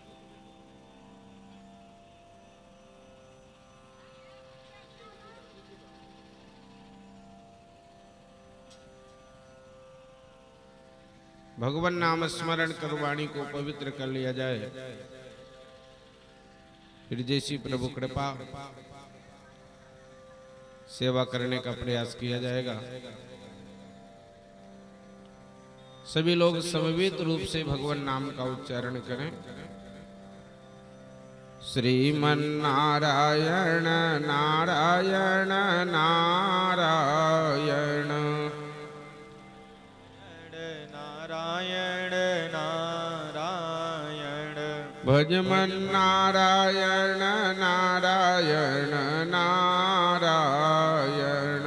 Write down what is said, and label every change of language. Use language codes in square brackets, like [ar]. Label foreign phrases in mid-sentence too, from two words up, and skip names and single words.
[hi] भगवान नाम स्मरण कर वाणी को पवित्र कर लिया जाए, फिर जैसी प्रभु कृपा सेवा करने का प्रयास किया जाएगा। सभी लोग समवेत रूप से भगवान नाम का उच्चारण करें। श्रीमन्नारायण नारायण नारायण नारायण नारायण। भजमन्नारायण नारायण नारायण।